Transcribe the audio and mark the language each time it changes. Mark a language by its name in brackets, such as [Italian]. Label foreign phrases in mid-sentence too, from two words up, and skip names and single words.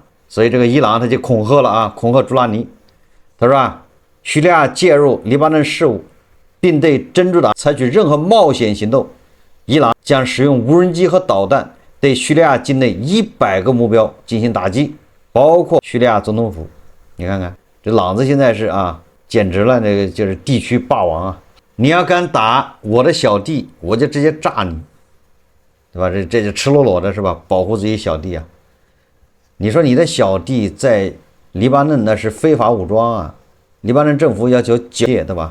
[Chinese] 所以這個伊朗他就恐嚇了啊，恐嚇朱拉尼。他說啊，敘利亞介入黎巴嫩事務，並對真主黨採取任何冒險行動，伊朗將使用無人機和導彈對敘利亞境內100個目標進行打擊，包括敘利亞總統府。你看看這朗子現在是啊，簡直了，那個就是地區霸王啊！你要敢打我的小弟，我就直接炸你，對吧？這就赤裸裸的是吧？保護自己小弟啊！你說你的小弟在黎巴嫩那是非法武裝啊，黎巴嫩政府要求剿灭，对吧？